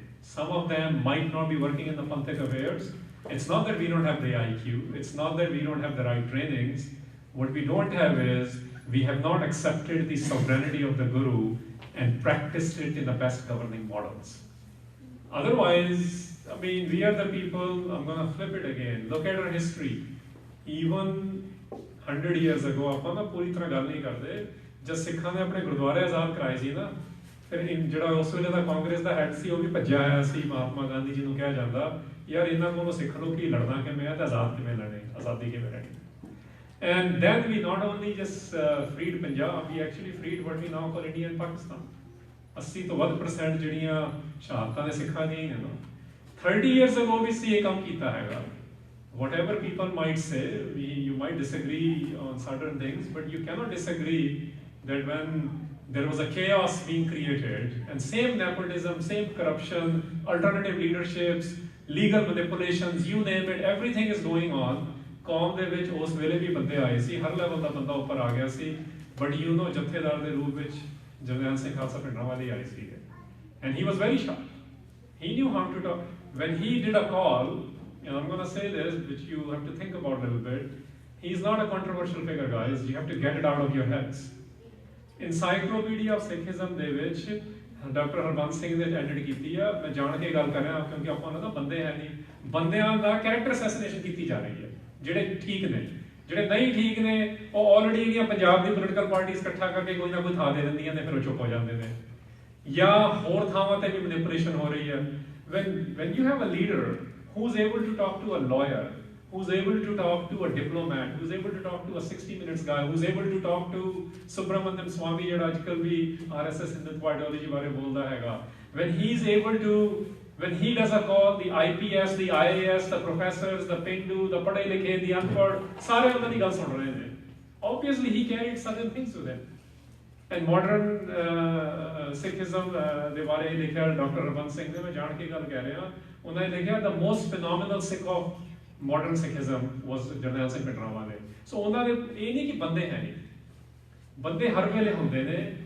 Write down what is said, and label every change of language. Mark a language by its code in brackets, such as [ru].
[en] Some of them might not be working in the Panthic affairs. It's not that we don't have the IQ. It's not that we don't have the right trainings. What we don't have is, we have not accepted the sovereignty of the Guru and practiced it in the best governing models. Otherwise, we are the people, I'm going to flip it again. Look at our history. Even 100 years ago, [pa] ਆਪਾਂ ਨਾ ਪੂਰੀ ਤਰ੍ਹਾਂ ਗੱਲ ਨਹੀਂ ਕਰਦੇ, ਜਦ ਸਿੱਖਾਂ ਨੇ ਆਪਣੇ ਗੁਰਦੁਆਰੇ ਆਜ਼ਾਦ ਕਰਾਏ ਸੀ ਨਾ, ਫਿਰ ਜਿਹੜਾ ਉਸ ਵੇਲੇ ਦਾ ਕਾਂਗਰਸ ਦਾ ਹੈਡ ਸੀ, ਉਹ ਵੀ ਭੱਜਿਆ ਆਇਆ ਸੀ ਮਹਾਤਮਾ ਗਾਂਧੀ ਜੀ ਨੂੰ ਕਿਹਾ ਜਾਂਦਾ, ਯਾਰ ਇਹਨਾਂ ਕੋਲੋਂ ਸਿੱਖ ਲਓ ਕਿ ਲੜਨਾ ਕਿਵੇਂ ਹੈ ਤੇ ਆਜ਼ਾਦ ਕਿਵੇਂ ਲੜਨੇ, ਆਜ਼ਾਦੀ ਕਿਵੇਂ ਲੈਣੀ. [en] And then we not only just freed Punjab, we actually freed what we now call India and Pakistan. [pa] 80 ਤੋਂ ਵੱਧ % ਜਿਹੜੀਆਂ ਸ਼ਹਾਦਤਾਂ ਦੇ ਸਿੱਖਾਂ ਦੀਆਂ ਹੀ ਨੇ ਨਾ. [en] 30 years ago [pa] ਵੀ ਸੀ ਇਹ ਕੰਮ ਕੀਤਾ ਹੈਗਾ. [en] Whatever people might say, you might disagree on certain things, but you cannot disagree that when there was a chaos being created, and same nepotism, same corruption, alternative leaderships, legal manipulations, you name it, everything is going on. [pa] ਕੌਮ ਦੇ ਵਿੱਚ ਉਸ ਵੇਲੇ ਵੀ ਬੰਦੇ ਆਏ ਸੀ, ਹਰ level ਦਾ ਬੰਦਾ ਉੱਪਰ ਆ ਗਿਆ ਸੀ, ਬਟ ਯੂ ਨੋ ਜਥੇਦਾਰ ਦੇ ਰੂਪ ਵਿੱਚ ਜਰਨੈਲ ਸਿੰਘ ਖਾਲਸਾ ਭਿੰਡਰਾਂਵਾਲੇ ਆਏ ਸੀਗੇ, [en] and he was very sharp. He knew how to talk. When he did a call, and I'm going to say this, which you have to think about a little bit, he's not a controversial figure, guys. You have to get it out of your heads. [pa] Encyclopedia of Sikhism ਦੇ ਵਿੱਚ doctor Harbans Singh ਨੇ edit ਕੀਤੀ ਆ, ਮੈਂ ਜਾਣ ਕੇ ਗੱਲ ਕਰ ਰਿਹਾ ਕਿਉਂਕਿ ਆਪਾਂ ਉਹਨਾਂ ਦਾ ਬੰਦੇ ਹੈ ਨਹੀਂ, ਬੰਦਿਆਂ ਦਾ ਕੈਰੈਕਟਰ ਅਸੈਸੀਨੇਸ਼ਨ ਕੀਤੀ ਜਾ ਰਹੀ ਹੈ, ਜਿਹੜੇ ਠੀਕ ਨੇ, ਜਿਹੜੇ ਨਹੀਂ ਠੀਕ ਨੇ ਉਹ ਆਲਰੇਡੀ ਜਿਹੜੀਆਂ ਪੰਜਾਬ ਦੀ ਪੋਲੀਟੀਕਲ ਪਾਰਟੀਆਂ ਇਕੱਠਾ ਕਰਕੇ ਕੋਈ ਨਾ ਕੋਈ ਥਾਂ ਦੇ ਦਿੰਦੀਆਂ ਨੇ, ਫਿਰ ਉਹ ਚੁੱਪ ਹੋ ਜਾਂਦੇ ਨੇ, ਜਾਂ ਹੋਰ ਥਾਵਾਂ ਤੇ ਵੀ ਮੈਨੀਪੂਲੇਸ਼ਨ ਹੋ ਰਹੀ ਹੈ. [en] When you have a leader who's able to talk to a lawyer, who's able to talk to a diplomat, who's able to talk to a 60 Minutes guy, who's able to talk to Subramaniam Swamy, [pa] ਜਿਹੜਾ ਅੱਜਕੱਲ ਵੀ RSS Hindutva ideology ਬਾਰੇ ਬੋਲਦਾ ਹੈਗਾ, [en] when he's able to, when he does a call, the IPS, the IAS, the professors, the Pindu, the ਪੜ੍ਹੇ ਲਿਖੇ, the ਅਨਪੜ੍ਹ, [pa] ਸਾਰੇ ਉਹਨਾਂ ਦੀ ਗੱਲ ਸੁਣ ਰਹੇ ਨੇ. [en] Obviously he carried certain things with him. And modern Sikhism [pa] ਦੇ ਬਾਰੇ ਲਿਖਿਆ ਡਾਕਟਰ ਹਰਬੰਸ ਸਿੰਘ ਨੇ, ਮੈਂ ਜਾਣ ਕੇ ਗੱਲ ਕਹਿ ਰਿਹਾ, ਉਹਨਾਂ ਨੇ ਲਿਖਿਆ [en] the most phenomenal Sikh of modern Sikhism was [pa] Jarnail Singh Bhindranwale. ਸੋ ਉਹਨਾਂ ਦੇ ਇਹ ਨਹੀਂ ਕਿ ਬੰਦੇ ਹੈ ਨਹੀਂ, ਬੰਦੇ ਹਰ ਵੇਲੇ ਹੁੰਦੇ ਨੇ.